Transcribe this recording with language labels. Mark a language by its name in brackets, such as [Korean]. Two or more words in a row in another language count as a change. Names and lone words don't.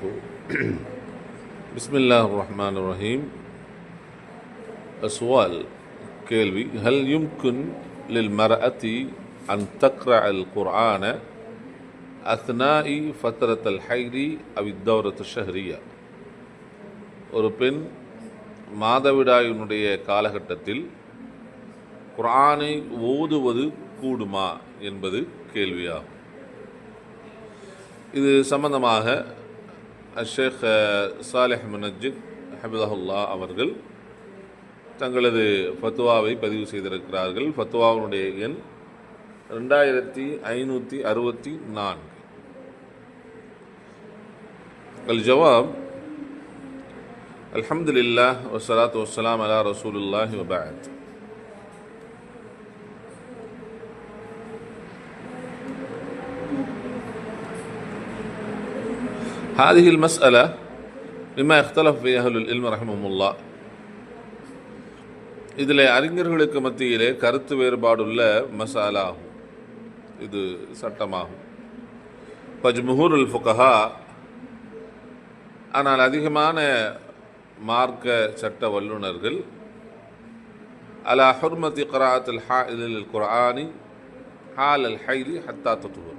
[Arabic] بسم الله الرحمن الرحيم. السؤال கேள்வி هل يمكن للمرأة أن تقرأ القرآن أثناء فترة الحيض أو الدورة الشهرية? [Tamil] ஒரு பெண் மாதவிடாயினுடைய காலகட்டத்தில் குர்ஆனை ஓதுவது கூடுமா என்பது கேள்வியாகும். இது சம்பந்தமாக ஷேக் சாலிஹ் முனஜ்ஜித் ஹபிதஹுல்லா அவர்கள் தங்களது ஃபத்வாவை பதிவு செய்திருக்கிறார்கள். ஃபத்வாவுடைய எண் 2564. [Arabic] الجواب الحمد لله والصلاة والسلام على رسول الله وبعد. هذه المسألة مما اختلف فيها أهل العلم رحمهم الله. [Tamil] இதில் அறிஞர்களுக்கு மத்தியிலே கருத்து வேறுபாடுள்ள மசாலாகும், இது சட்டமாகும். [Arabic] جمهور الفقهاء, [Tamil] ஆனால் அதிகமான மார்க்க சட்ட வல்லுநர்கள் [Arabic] على حرمة قراءة الحائض القرآن حال الحيض حتى تطهر.